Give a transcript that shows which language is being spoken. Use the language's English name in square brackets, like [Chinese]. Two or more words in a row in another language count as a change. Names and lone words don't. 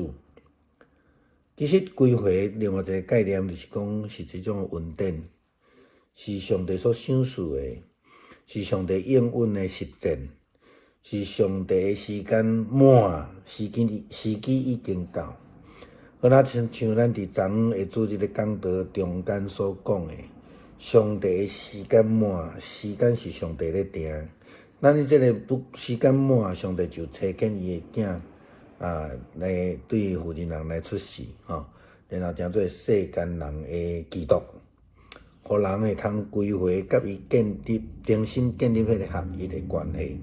[Min Nan Chinese] 其实归回另外一个概念就是讲是一种恩典，是上帝所赏赐的，是上帝应允的实践。是上帝的时间满，时机已经到。好啦，像咱伫昨昏下主日的讲道中间所讲的，上帝的时间满，时间是上帝咧定。咱即个时间满，上帝就差遣伊的囝来对负责人来出世吼，然后成做世间人的基督，互人会通归回，甲伊重新建立迄个合一的关系。